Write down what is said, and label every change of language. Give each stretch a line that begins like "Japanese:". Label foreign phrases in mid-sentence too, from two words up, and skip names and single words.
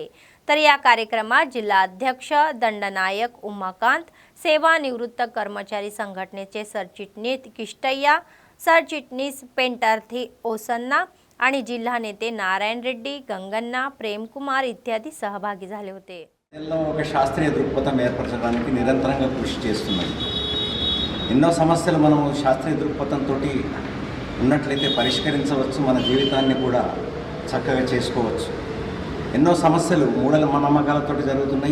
Marathi: तर या कार्यक्रमात जिल्हा अध्यक्ष दंडनायक उमाकांत, सेवानिवृत्त कर्मचारी संघटनेचे सरचिटणीस किष्टय्या, सरचिटणीस पेंटार्थी ओसन्ना आणि जिल्हा नेते नारायण रेड्डी, गंगन्ना, प्रेमकुमार इत्यादी सहभागी झाले होते.
Telugu: ఒక శాస్త్రీయ దృక్పథం ఏర్పరచడానికి నిరంతరంగా కృషి చేస్తున్నది. ఎన్నో సమస్యలు మనం శాస్త్రీయ దృక్పథంతో ఉన్నట్లయితే పరిష్కరించవచ్చు, మన జీవితాన్ని కూడా చక్కగా చేసుకోవచ్చు. ఎన్నో సమస్యలు మూఢల నమ్మకాలతో జరుగుతున్నాయి.